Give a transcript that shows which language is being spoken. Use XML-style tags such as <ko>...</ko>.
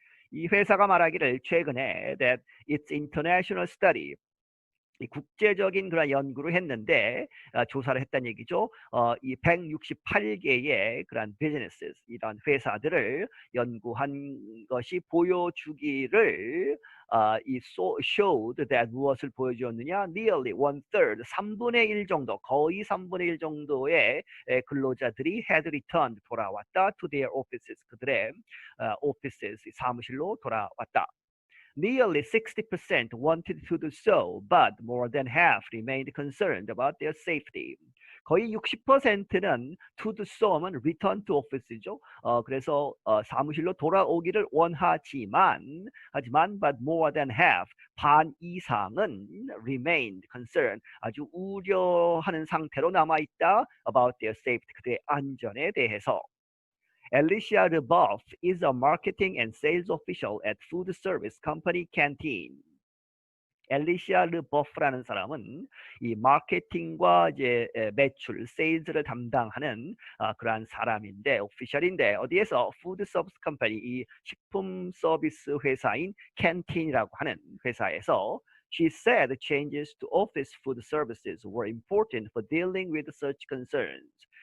<ko>이 회사가 말하기를 최근에</ko> <en>that its international study</en> <ko>이 국제적인 그런 연구를 했는데 조사를 했다는 얘기죠. 이 168개의 그런 businesses 이런 회사들을 연구한 것이 보여주기를 이</ko> <en>showed that</en> <ko>무엇을 보여주었느냐?</ko> <en>Nearly one third</en> <ko>3분의 1 정도 거의 3분의 1 정도의 근로자들이</ko> <en>had returned</en> <ko>돌아왔다</ko> <en>to their offices</en> <ko>그들의 offices 사무실로 돌아왔다.</ko> <en>Nearly 60% wanted to do so, but more than half remained concerned about their safety.</en> <ko>거의 60%는</ko> <en>to do so</en> <ko>면</ko> <en>return to office</en> <ko>죠. 그래서 사무실로 돌아오기를 원하지만</ko> <en>but more than half</en> <ko>반 이상은</ko> <en>remained concerned</en> <ko>아주 우려하는 상태로 남아 있다</ko> <en>about their safety</en> <ko>그들의 안전에 대해서.</ko> <en>Alicia Rebuff is a marketing and sales official at food service company Canteen.</en> <ko>엘리시아 르버프라는 사람은 이 마케팅과 이제 매출, 세일즈를 담당하는 그러한 사람인데, 오피셜인데 어디에서 푸드 서비스 컴퍼니 이 식품 서비스 회사인 캔틴이라고 하는 회사에서</ko> <en>She said changes to office food services were important for dealing with such concerns.</en>